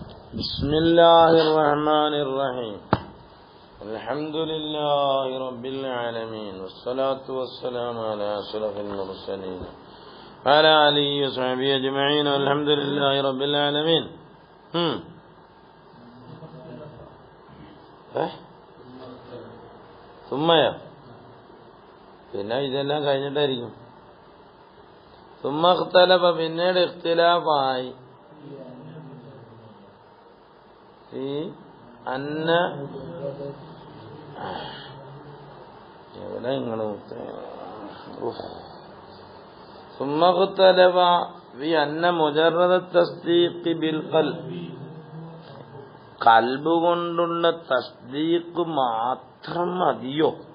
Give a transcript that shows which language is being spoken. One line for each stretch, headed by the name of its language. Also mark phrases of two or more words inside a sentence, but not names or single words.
Arabic: بسم الله الرحمن الرحيم الحمد لله رب العالمين والصلاة والسلام على أشرف المرسلين وعلى آله وصحبه أجمعين والحمد لله رب العالمين.
Malayalam: സുമ്മയോ പിന്നെ ഇതെല്ലാം കഴിഞ്ഞിട്ടായിരിക്കും.
Arabic: ثم اختلف
Malayalam: പിന്നീട് ഇഖ്തിലാഫായി ഈ അന്ന എവിടെ നിങ്ങൾ
Arabic: ثم اختلف في أن مجرد التصديق بالقلب
Malayalam: കൊണ്ടുള്ള തസ്ദീഖ് മാത്രം മതിയോ?